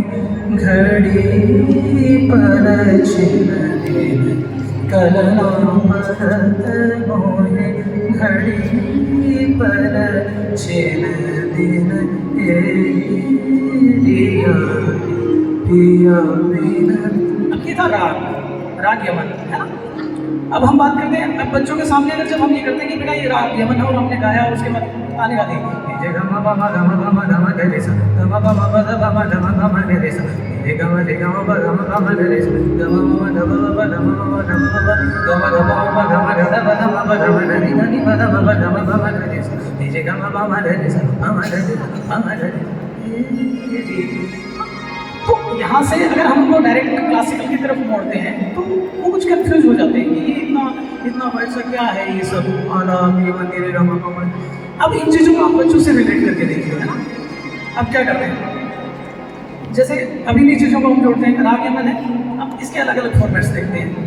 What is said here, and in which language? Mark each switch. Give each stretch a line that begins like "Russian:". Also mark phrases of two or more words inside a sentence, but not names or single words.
Hindi: घड़ी पर छिन दिन, कलनों परत मोहे घड़ी पर छिन दिन, पिया पिया बिन। अब ये था राग यमन, है ना। अब हम बात करते हैं, अब बच्चों के सामने अगर जब हम ये करते हैं कि बेटा ये राग यमन है और हमने गाया, उसके बाद आने वाली गम गम गम गम गम गरे सा, गम गम गम गम गम गम गरे सा, गम गम गम गम गरे सा, गम गम गम गम गम गम गम गम गम गरे नी पद गम गम गरे सा, जे गम गम गरे सा, गम गरे। तो यहाँ से अगर हम उनको
English: direct classical
Hindi: की तरफ मोड़ते हैं तो वो कुछ कंफ्यूज हो जाते हैं कि ये इतना वैसा क्या है ये सब आलाप ये वगैरह गम गम। अब इन चीज़ों को आप बच्चों से रिलेट करके देखिए, है ना। अब क्या करते हैं, जैसे अभी इन चीज़ों को हम जोड़ते हैं, राग यमन है, अब इसके अलग अलग फॉर्मेट्स देखते हैं।